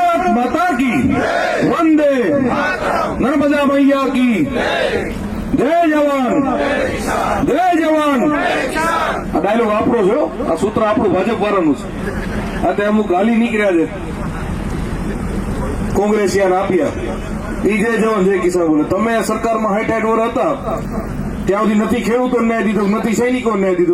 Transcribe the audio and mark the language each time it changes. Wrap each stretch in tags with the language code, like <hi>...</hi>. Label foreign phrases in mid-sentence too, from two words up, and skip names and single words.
<hi>माता की वंदे नर्मदा मैया की जय जवान जय जवान।</hi> <gu>આ ડાયલોગ વાપરો છો, આ સૂત્ર આપણું ભાજપ વાળાનું છે. આ તે અમુક ગાલી નીકળ્યા છે કોંગ્રેસિયાને આપ્યા, ઈ</gu> <hi>जय जवान जय किसान</hi> <gu>બોલે. તમે સરકારમાં 60 વર્ષ હતા ત્યાં સુધી નથી ખેડૂતોને ન્યાય દીધો, નથી સૈનિકોને ન્યાય દીધો.</gu>